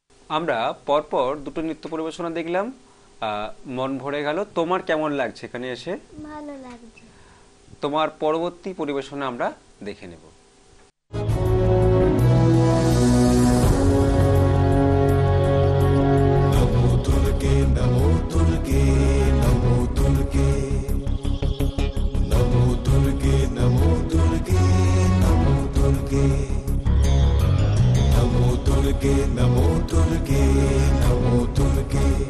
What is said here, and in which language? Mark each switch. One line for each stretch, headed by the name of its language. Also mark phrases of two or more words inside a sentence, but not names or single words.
Bangla: আমরা পরপর দুটো নৃত্য পরিবেশনা দেখলাম, মন ভরে গেল। তোমার কেমন লাগছে এখানে এসে? ভালো লাগছে। তোমার পরবর্তী পরিবেশনা আমরা দেখে নেব।
Sanskrit: नमो दुर्गे नमो दुर्गे नमो दुर्गे नमो दुर्गे नमो दुर्गे नमो दुर्गे नमो दुर्गे नमो दुर्गे नमो दुर्गे